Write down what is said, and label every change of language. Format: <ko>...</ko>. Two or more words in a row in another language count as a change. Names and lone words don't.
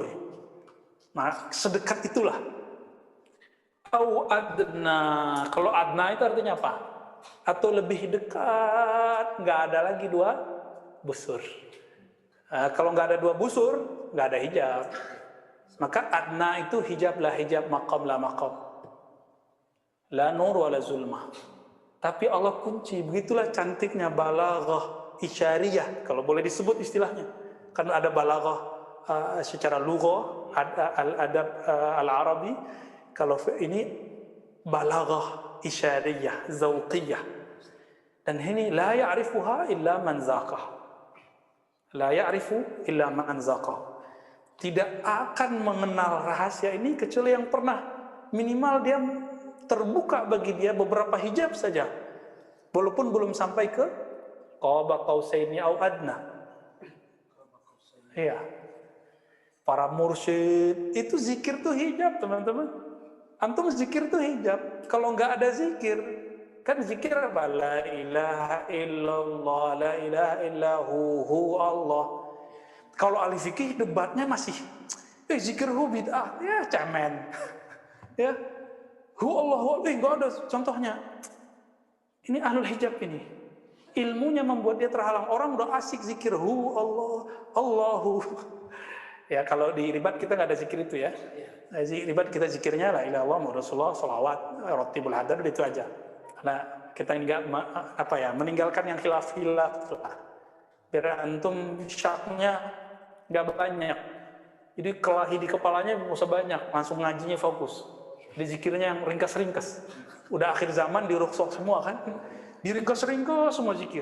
<id>Nah, sedekat itulah.</id> <ar>أو أدنى.</ar> <id>Kalau adna itu artinya apa? Atau lebih dekat, nggak ada lagi 2 busur. Nah, kalau nggak ada 2 busur, nggak ada hijab. Maka adna itu hijab lah hijab, maqam lah maqam.</id> <ar>لا نور ولا ظلمة.</ar> <id>Tapi Allah kunci. Begitulah cantiknya</id> <ar>بلاغة إشارية,</ar> <id>kalau boleh disebut istilahnya. Kan ada balaghah secara lughah,</id> <ar>الأدب العربي.</ar> <id>Kalau ini</id> <ar>بلاغة إشارية ذوقية.</ar> <id>Dan ini</id> <ar>لا يعرفها إلا من ذاقه. لا يعرف إلا من ذاقه.</ar> <id>Tidak akan mengenal rahasia ini kecuali yang pernah, minimal dia terbuka bagi dia beberapa hijab saja, walaupun belum sampai ke</id> <ar>قاب قوسين أو أدنى.</ar> <id>Iya. Para mursyid itu zikir tuh hijab, teman-teman. Antum zikir tuh hijab. Kalau nggak ada zikir, kan zikir apa?</id> <ar>لا إله إلا الله لا إله إلا هو الله.</ar> <id>Kalau ahli fikih debatnya masih zikir hu bid'ah, ya cemen. Ya. Hu Allah, nggak ada contohnya. Ini ahlul hijab ini. Ilmunya membuat dia terhalang. Orang udah asik zikir hu Allah, Allahu. Ya kalau di ribat kita nggak ada zikir itu ya. Di ribat kita zikirnya</id> <ar>لا إله إلا الله محمد رسول الله,</ar> <id>salawat, rotibul hadar, itu aja. Karena kita nggak meninggalkan yang khilaf lah. Biar antum syaknya nggak banyak. Jadi kelahi di kepalanya nggak usah banyak, langsung ngajinya fokus. Di zikirnya yang ringkas-ringkas. Udah akhir zaman diruksok semua kan, diringkas-ringkas semua zikir.</id>